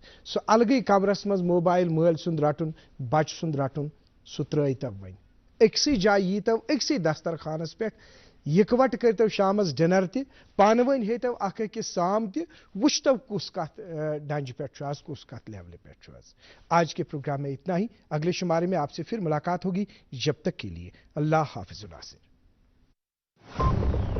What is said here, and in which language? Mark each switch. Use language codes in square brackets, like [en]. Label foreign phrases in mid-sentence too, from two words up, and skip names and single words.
[ks] سُہ الگٕے کمرس منٛز موبایل مٲلۍ سُنٛد رٹُن, بچہِ سُنٛد رٹُن, سُہ ترٛٲیتو وۄنۍ أکسٕے جایہِ ییٖتو أکسٕے دسترخانس پٮ۪ٹھ, یِکوٹ کٔرتو شامس ڈنر تہِ, پانہٕ ؤنۍ ہیٚتو اکھ أکِس سام تہِ, وٕچھتو کُس کتھ ڈنجہِ پٮ۪ٹھ چھُ آز, کُس کتھ لیولہِ پٮ۪ٹھ چھُ آز. [ur] آج کے پروگرام میں اتنا ہی. اگلے شمارے میں آپ سے پھر ملاقات ہوگی. جب تک کے لیے اللہ حافظ الناصر.